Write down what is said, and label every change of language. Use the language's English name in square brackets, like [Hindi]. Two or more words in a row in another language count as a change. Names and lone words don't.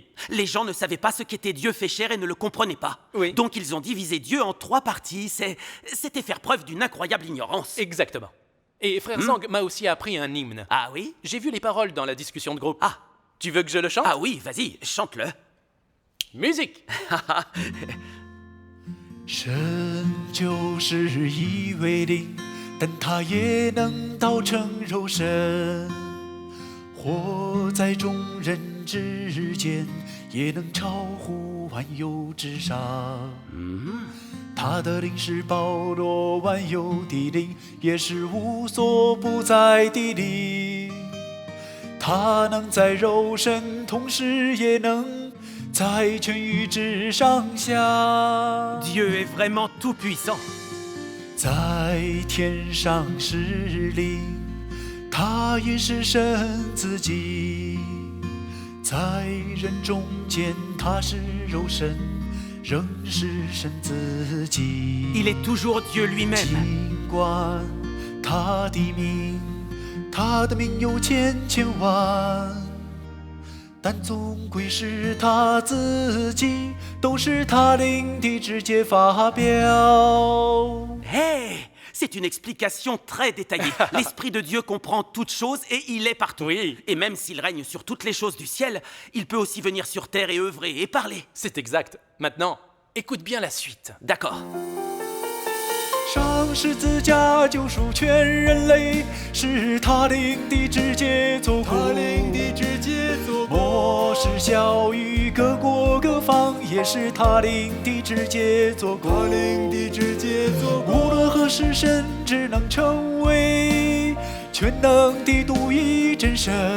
[French] Les gens ne savaient pas ce qu'était Dieu fait chair et ne le comprenaient pas. Oui. Donc ils ont divisé Dieu en 3 parties. C'était faire preuve d'une incroyable ignorance. Exactement. Et Frère Zang m'a aussi appris un hymne. Ah oui? J'ai vu les paroles dans la discussion de groupe. Tu veux que je le chante? Ah oui, vas-y, chante-le. musique. [Chinese] 神就是一位灵，但他也能道成肉身，活在众人之间，也能超乎万有之上。他的灵是包罗万有的灵，也是无所不在的灵。他能在肉身，同时也能在全宇之上下。 [French] Dieu est vraiment tout-puissant. [Chinese] 在天上是灵，他也是神自己。在人中间，他是肉身，仍是神自己。 [French] Il est toujours Dieu lui-même. [Chinese] 尽管他的名有千万，但总归是他自己，都是他灵的直接发表。 [French] Hé, c'est une explication très détaillée. L'Esprit de Dieu comprend toutes choses et il est partout. Oui. Et même s'il règne sur toutes les choses du ciel, il peut aussi venir sur terre et œuvrer et parler. C'est exact. Maintenant, écoute bien la suite. D'accord. [Chinese] 上十字架救赎全人类，是他灵的直接做工。末世教育各国各方，也是他灵的直接做工。无论何时，神只能成为全能的独一真神。